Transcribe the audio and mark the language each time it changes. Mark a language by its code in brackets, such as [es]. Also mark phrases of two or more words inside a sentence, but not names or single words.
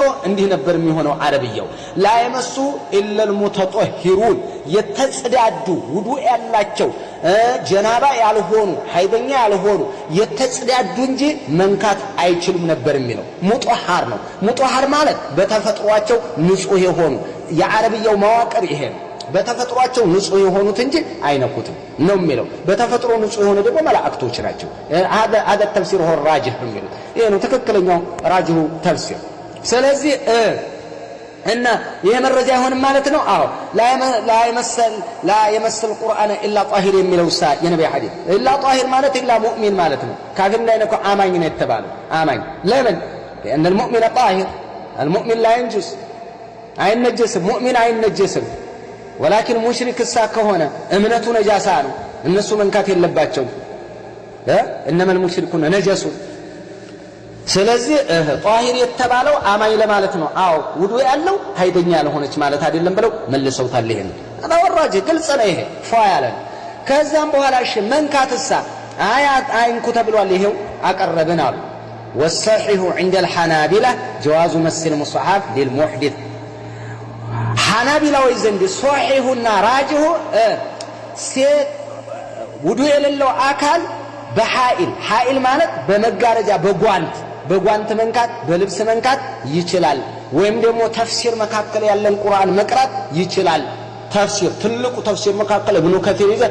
[am] እንዲህ ነበር የሚሆነው። አረብያው [ar] لا يمسه إلا المطهرون [am] የተጽዳዱ ውዱእ ያላቸው ጀናባ ያልሆኑ ሀይደኛ ያልሆኑ የተጽዳዱ እንጂ መንካት አይችሉም ነበር የሚለው ሙጠሃር ነው። ሙጠሃር ማለት በተፈጥሯቸው ንጹህ የሆኑ የአረብያው መዋቅር ይሄ ነው። በተፈጥሯቸው ንጹህ የሆኑት እንጂ አይነኩትም ነው የሚለው። በተፈጥሮ ንጹህ የሆነ ደግሞ መላእክቶች ናቸው። [ar] هذا التفسير هو الراجح [am] የሚሉት ይሄ ነው ትክክለኛው [ar] راجح تفسير። [am] ስለዚህ እና ይሄ መረጃ አይሆንም ማለት ነው። አዎ [ar] لا يمس القرآن إلا طاهر [am] የሚለው የነብዩ ሐዲስ [ar] إلا طاهر [am] ማለት [ar] إلا مؤمن [am] ማለት ነው። ካፊር እንዳይነኩ አማኝ ነው የተባለው። አማኝ ለምን? [ar] لأن المؤمن طاهر المؤمن لا ينجس [am] አይነጀስም። ሙእሚን አይነጀስም። ولكن ሙሽሪክ ከሆነ እምነቱ ነጃሳ ነው። እነሱ መንካት የለባቸውም። [ar] انما المشركون نجس። [am] ስለዚህ ጣሂር የተባለው አማኝ ለማለት ነው። አዎ ውዱእ ያለው ሀይደኛ ያልሆነች ማለት አይደለም ብለው መልሰውታል። ይሄን አወራጅ ግልጽ ነው። ይሄ ፏያለ ከዛም በኋላ እሺ መንካትሳ አይንኩ ተብሏል። ይሄው አቀረብን አሉ። [ar] والصحيح عند الحنابلة جواز مس المصحف للمحدث [am] ሐናቢላዊ ዘንድ [ar] صحيح وراجح [am] ሴት ውዱእ የሌለው አካል ሐኢል ማለት በመጋረጃ በጓንት መንካት በልብስ መንካት ይችላል ወይም ደግሞ ተፍሲር መካከል ያለን ቁርአን መቅራት ይችላል ተፍሲር ትልቁ ተፍሲር መካከል ኢብኑ ከቲር ይዘ